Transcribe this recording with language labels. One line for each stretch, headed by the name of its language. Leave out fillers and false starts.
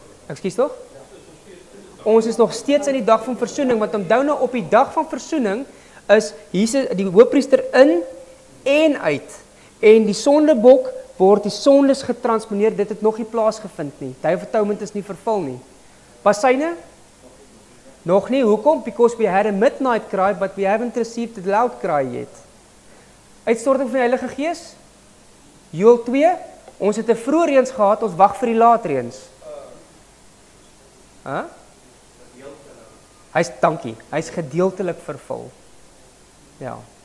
Afrikaans: Ekskuus tog? Ons is nog steeds in die dag van versoening, want onthou nou op die dag van versoening is Jesus die hoofpriester in en uit. En die sondebok word die sondes getransponeer, dit het nog nie plaasgevind nie.
English: Day of Atonement
Afrikaans: is nie vervul nie. Passyne? Nog nie, hoekom?
English: Because we had a midnight cry, but we haven't received the loud cry yet.
Afrikaans: Uitstorting van die Heilige Gees? Joel 2, ons het 'n vroeë reëns gehad, ons wag vir die laat reëns. Dankie, hy's gedeeltelik vervul. Ja.